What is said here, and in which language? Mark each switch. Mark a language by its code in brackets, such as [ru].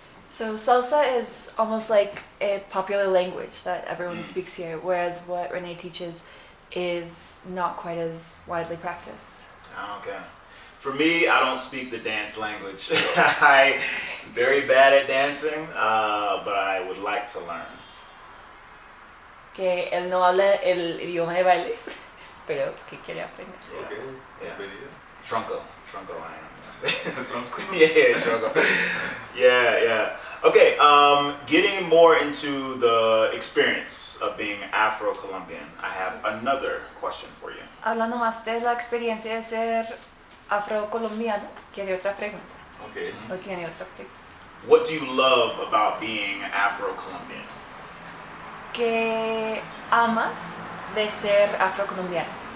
[en] So salsa is almost like a popular language that everyone speaks here, whereas what Renee teaches is not quite as widely practiced. Okay. For me, I don't speak the dance language. I'm very bad at dancing, but I would like to learn. [es] Que él no habla el idioma de bailes, pero que quiere aprender. [en] Yeah. Ok, Yeah. [es] bienvenido. [en] Trunco I am. [es] Tronco. [en] Yeah, Trunco. Yeah. Okay, getting more into the experience of being Afro-Colombian, I have another question for you. [es] Hablando más de la experiencia de ser afrocolombiano, ¿quiere otra pregunta? [en] Ok. [es] ¿O tiene otra pregunta? [en] What do you love about being Afro-Colombian? [es] ¿Qué amas de ser afrocolombiano?